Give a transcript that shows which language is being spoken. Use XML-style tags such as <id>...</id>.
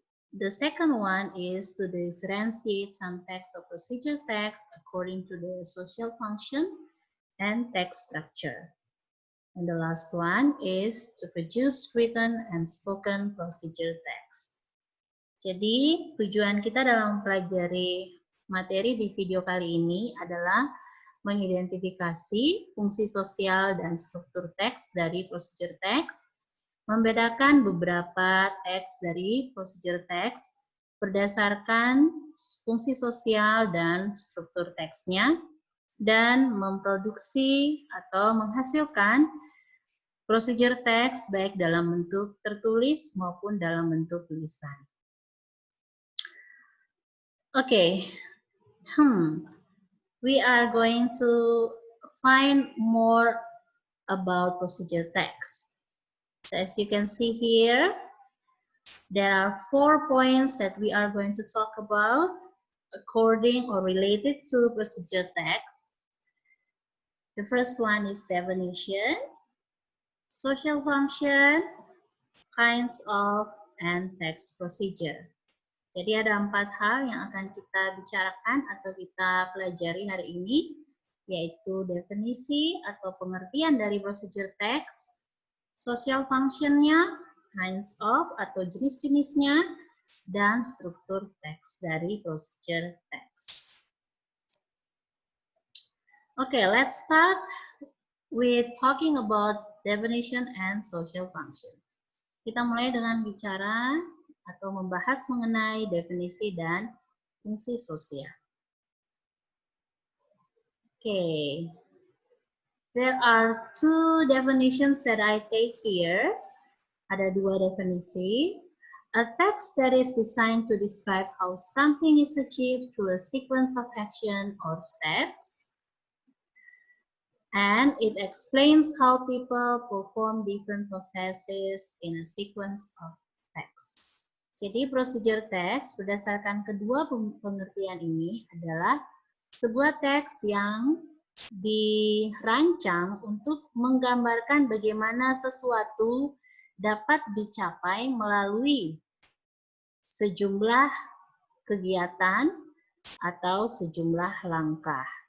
<en>The second one is to differentiate some text of procedure text according to their social function and text structure. And the last one is to produce written and spoken procedure text.</en> <id>Jadi tujuan kita dalam mempelajari materi di video kali ini adalah mengidentifikasi fungsi sosial dan struktur teks dari procedure text, membedakan beberapa teks dari procedure text berdasarkan fungsi sosial dan struktur teksnya, dan memproduksi atau menghasilkan procedure text baik dalam bentuk tertulis maupun dalam bentuk tulisan.</id> <en>Okay, we are going to find more about procedure text. So as you can see here, there are 4 points that we are going to talk about according or related to procedure text. The first one is definition, social function, kinds of, and text procedure.</en> <id>Jadi ada 4 hal yang akan kita bicarakan atau kita pelajari hari ini, yaitu definisi atau pengertian dari procedure text, social function-nya, kinds of atau jenis-jenisnya, dan struktur teks dari procedure text.</id> <en>Okay, let's start with talking about definition and social function.</en> <id>Kita mulai dengan bicara atau membahas mengenai definisi dan fungsi sosial.</id> <en>Okay, there are 2 definitions that I take here.</en> <id>Ada 2 definisi.</id> <en>A text that is designed to describe how something is achieved through a sequence of action or steps. And it explains how people perform different processes in a sequence of text.</en> <id>Jadi procedure text berdasarkan kedua pengertian ini adalah sebuah teks yang dirancang untuk menggambarkan bagaimana sesuatu dapat dicapai melalui sejumlah kegiatan atau sejumlah langkah.</id>